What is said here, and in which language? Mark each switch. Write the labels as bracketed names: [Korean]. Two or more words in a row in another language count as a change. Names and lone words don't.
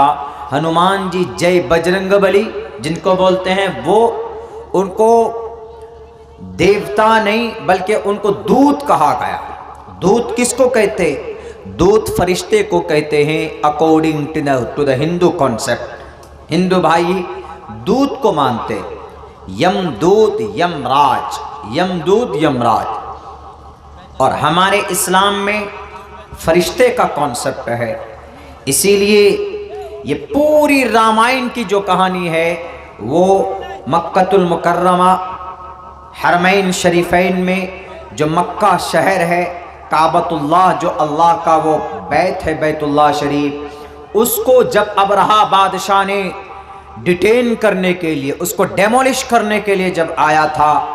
[Urdu] ہنومان جی جے بجرنگ بلی جن کو بولتے ہیں، وہ ان کو دیوتا نہیں بلکہ ان کو دودت کہا گیا۔ دودت کس کو کہتے؟ دودت فرشتے کو کہتے ہیں، [English] according to the Hindu concept. [Urdu] ہندو بھائی دودت کو مانتے، یم دودت یم راج، یم دودت یم راج، اور ہمارے اسلام میں فرشتے کا کانسیپٹ ہے۔ اسی لیے یہ پوری رامائن کی جو کہانی ہے وہ مکہ المکرمہ، حرمین شریفین میں جو مکہ شہر ہے، کعبۃ اللہ جو اللہ کا وہ بیت ہے، بیت اللہ شریف، اس کو جب ابرہہ بادشاہ نے ڈیٹین کرنے کے لیے، اس کو ڈیمولش کرنے کے لیے جب آیا تھا،